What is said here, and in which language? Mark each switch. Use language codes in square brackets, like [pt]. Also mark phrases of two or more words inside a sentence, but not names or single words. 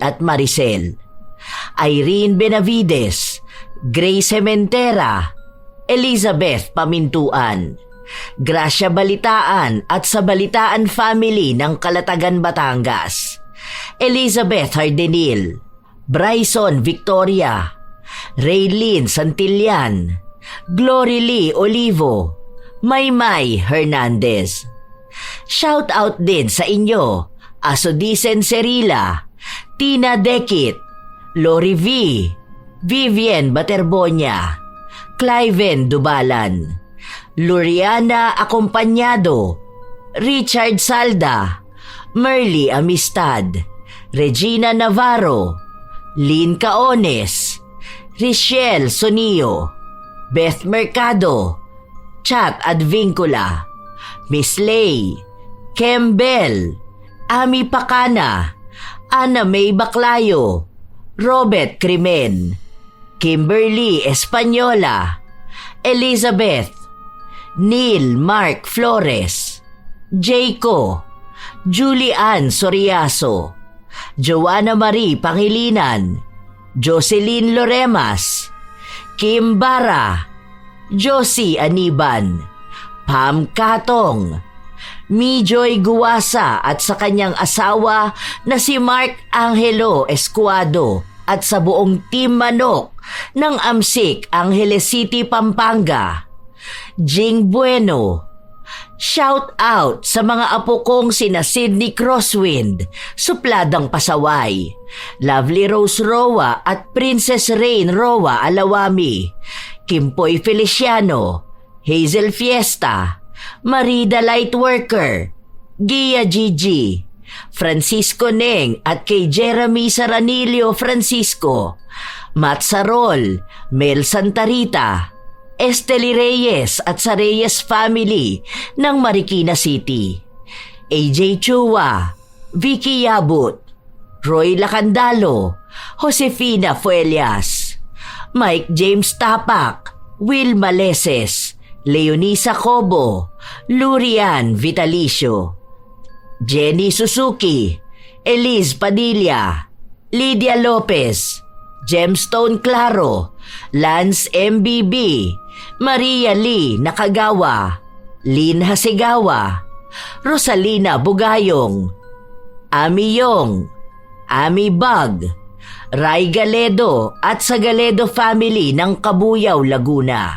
[tl] at Maricel, Irene Benavides, Grace Sementera, Elizabeth Pamintuan, Gracia Balitaan at sa Balitaan family ng Calatagan, Batangas, Elizabeth Hardenil, Bryson Victoria, Raylene Santillan, Glory Lee Olivo, Maymay Hernandez. [en] Shout out [tl] din sa inyo, Asodisen Serila, Tina Dekit, Lori V, Vivian Baterbonia, Cliven Dubalan, Luriana Acompañado, Richard Salda, Merly Amistad, Regina Navarro, Lynn Caones, Richelle Sonio, Beth Mercado, Chat Advincula, Miss Lay, Kembel, Ami Pacana, Ana May Baclayo, Robert Crimen, Kimberly Española, Elizabeth, Neil Mark Flores, Jayco, Julian Soriaso, Joanna Marie Pangilinan, Jocelyn Loremas, Kim Bara, Josie Aniban, Pam Katong, Mijoy Guwasa at sa kanyang asawa na si Mark Angelo Escuado at sa buong Team Manok ng Amsik, Angeles City, Pampanga. Jing Bueno. [en] Shout out [tl] sa mga apo kong sina Sydney Crosswind, Supladang Pasaway, Lovely Rose Roa at Princess Rain Roa Alawami, Kimpoy Feliciano, Hazel Fiesta, Marida Lightworker, Gia Gigi, Francisco Neng at kay Jeremy Saranilio Francisco, Matt Sarol, Mel Santarita, Esteli Reyes at sa Reyes family ng Marikina City, AJ Chua, Vicky Yabut, Roy Lacandalo, Josefina Fuelias, Mike James Tapak, Will Maleses, Leonisa Cobo, Lurian Vitalicio, Jenny Suzuki, Elise Padilla, Lydia Lopez, Gemstone Claro, Lance MBB, Maria Lee Nakagawa, Lynn Hasegawa, Rosalina Bugayong, Ami Yong, Ami Bag, Ray Galedo at sa Galedo family ng Kabuyaw, Laguna.